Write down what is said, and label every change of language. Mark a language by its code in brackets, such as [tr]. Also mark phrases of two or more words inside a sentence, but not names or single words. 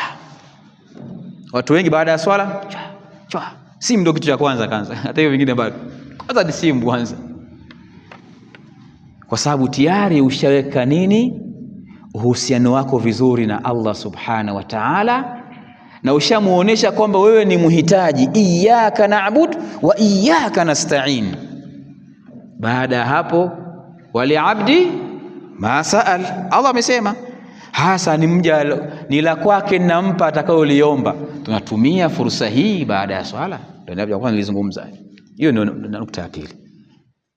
[sw] Watu wengi baada ya swala simu ndio kitu cha kwanza kanza, hata hiyo vingine bado. Kwanza ni simu kwanza, kwa sababu tayari ushaweka nini, uhusiano wako vizuri na Allah [ar] سبحانه وتعالى, [sw] na ushamuonesha kwamba wewe ni muhitaji. [ar] إياك نعبد وإياك نستعين. [sw] Baada ya hapo, [ar] ولعبدي ما سأل, [sw] Allah amesema hasa ni mja ni la kwake nampa atakayoliomba. Tunatumia fursa hii baada ya swala, ndio nilivyokuwa nilizungumza. Hiyo ndio nukta ya pili.